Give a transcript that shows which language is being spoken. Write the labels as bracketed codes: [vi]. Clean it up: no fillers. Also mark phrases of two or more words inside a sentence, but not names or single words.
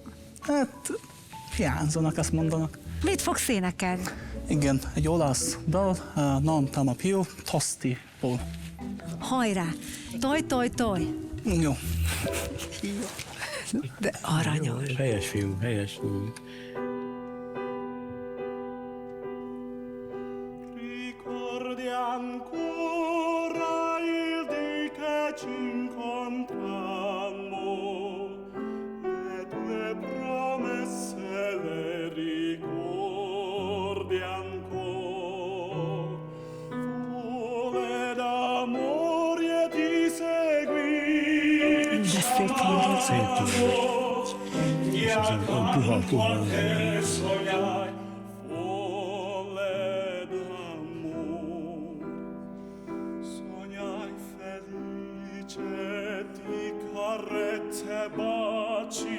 [hu] Hát, hiányzanak, azt mondanak. Mit fogsz énekelni? Igen, egy olasz dal, Nem tam a più, Tostiból. Hajrá! Toj, toj, toj! Jó. De aranyos. Helyes fiú, helyes fiú. [it] Ricordi ancora il dì che ci incontrammo, le tue promesse le ricordi ancora, vole d'amore ti seguì, [hu] De szép hangod. [it] e accanto sognai, carezze e baci,